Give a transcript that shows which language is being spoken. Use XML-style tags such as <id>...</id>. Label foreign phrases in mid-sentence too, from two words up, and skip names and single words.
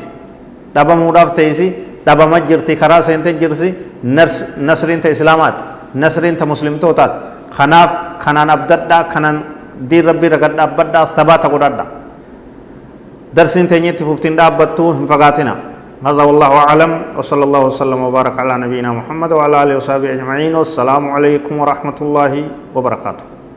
<om>teessi dhabama jirti karaa seente jirti nasriin ta islaamaati nasriin ta muslimtootaati kanaaf kanaan abdadhaa kanaan diin rabbii ragadha abbadhaa thabaata godhadha darsiin teenyetti fuftiin dhaabbattuu hin fagaatina</om> <ar>هذا والله أعلم وصلى الله وسلم وبارك على نبينا محمد وعلى آله وصحبه أجمعين والسلام عليكم ورحمة الله وبركاته</ar>